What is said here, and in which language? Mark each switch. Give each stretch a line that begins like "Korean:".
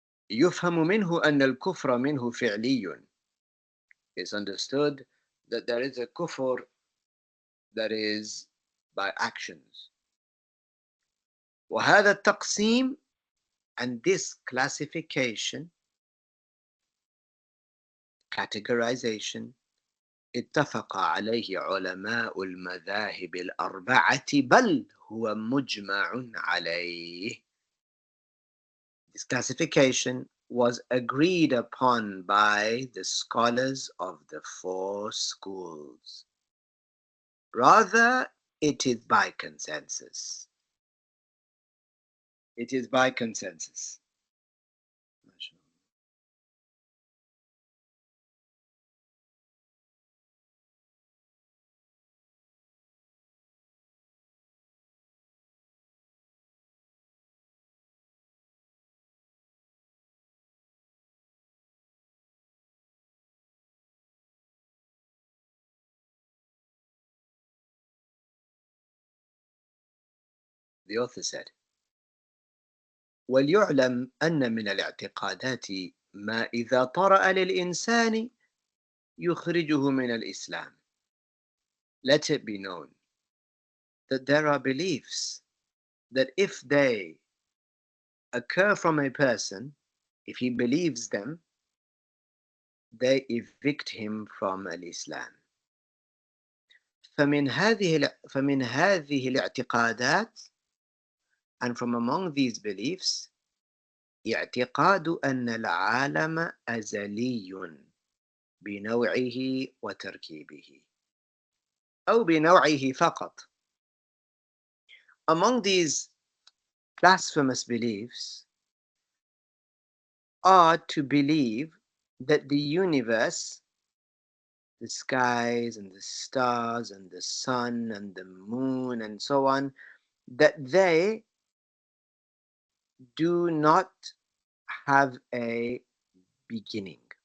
Arabic: يفهم منه أن الكفر منه فعلي.
English: It's understood that there is a kufr that is by actions.
Arabic: وهذا التقسيم,
English: and this classification, categorization,
Arabic: اتفق عليه علماء المذاهب الأربعة بل هو مجمع عليه.
English: This classification was agreed upon by the scholars of the four schools. Rather, it is by consensus. It is by consensus. The author said,
Arabic: وليعلم أن من الاعتقادات ما إذا طرأ للإنسان يخرجه من الإسلام.
English: Let it be known that there are beliefs that if they occur from a person, if he believes them, they evict him from الإسلام.
Arabic: فمن هذه الاعتقادات,
English: and from among these beliefs,
Arabic: اعتقاد أن العالم أزلي بنوعه وتركيبه أو بنوعه فقط.
English: Among these blasphemous beliefs are to believe that the universe, the skies and the stars and the sun and the moon and so on, that they do not have a beginning.